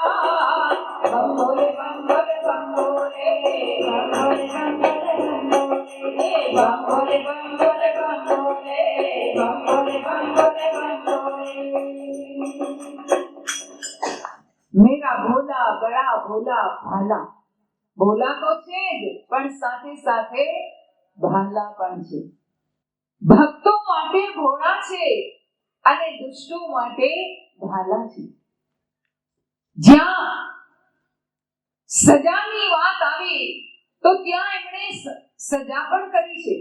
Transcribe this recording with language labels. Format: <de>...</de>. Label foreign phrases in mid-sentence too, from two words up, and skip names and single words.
<hi>बम बोले बम बोले बम बोले बम बोले बम बोले बम बोले बम बोले बम बोले बम बोले बम बोले बम बोले बम बोले. मेरा भोला बड़ा भोला भाला.</hi> <gu>ભોલા તો છે જ પણ સાથે સાથે ભાલા પણ છે. ભક્તો માટે ભોળા છે અને દુષ્ટો માટે ભાલા છે. જ્યાં સજાની વાત આવી તો ત્યાં એમણે સજા પણ કરી છે.</gu>